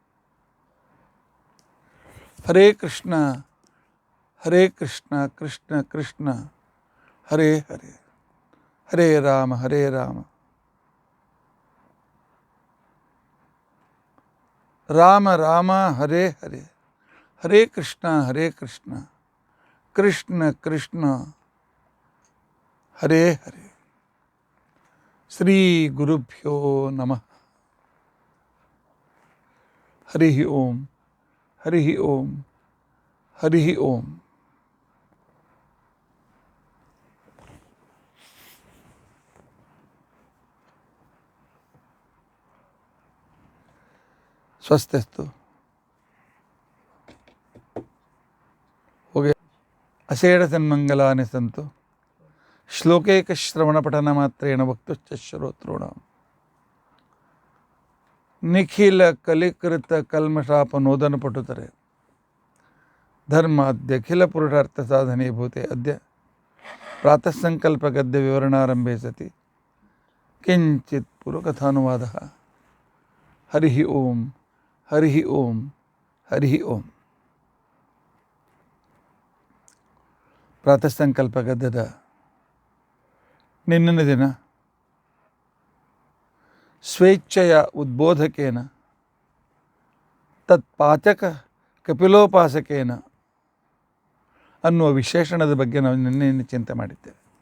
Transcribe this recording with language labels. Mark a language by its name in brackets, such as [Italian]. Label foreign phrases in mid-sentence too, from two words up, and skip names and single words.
[Sanskrit] हरे कृष्ण कृष्ण कृष्ण हरे हरे, हरे राम राम राम हरे हरे, हरे कृष्ण कृष्ण कृष्ण हरे हरे। श्री गुरुभ्यो नमः। हरिः ओम हरिः ओम हरिः ओम। [Hindi] स्वस्तिस्तु हो गया। [Sanskrit] अशेष सन्मंगलानि सन्तु ಶ್ಲೋಕೈಕ ಶ್ರವಣಪಠನ ಮಾತ್ರೇಣ ವಕ್ತುಶ್ಚ ಶ್ರೋತॄಣ ನಿಖಿಲ ಕಲಿಕೃತ ಕಲ್ಮಷಾಪ ನೋದನ ಪಟುತರೆ ಧರ್ಮಾದ್ಯಖಿಲ ಪುರುಷಾರ್ಥ ಸಾಧನೀಭೂತೆ ಅದ್ಯ ಪ್ರಾತಃ ಸಂಕಲ್ಪ ಗದ್ಯ ವಿವರಣಾರಂಭೆ ಸತಿ ಕಿಂಚಿತ್ ಪುರುಕಥಾನುವಾದ. ಹರಿ ಓಂ ಹರಿ ಓಂ ಹರಿ ಓಂ. [Kannada] ಪ್ರಾತಃ ಸಂಕಲ್ಪ ಗದ್ಯದ ನಿನ್ನಿನ ದಿನ [Sanskrit] ಸ್ವೇಚ್ಛೆಯ ಉದ್ಬೋಧಕೇನ ತತ್ಪಾಚಕ ಕಪಿಲೋಪಾಸಕೇನ [Kannada] ಅನ್ನುವ ವಿಶೇಷಣದ ಬಗ್ಗೆ ನಾವು ನಿನ್ನೆ ಚಿಂತೆ ಮಾಡಿದ್ದೇವೆ.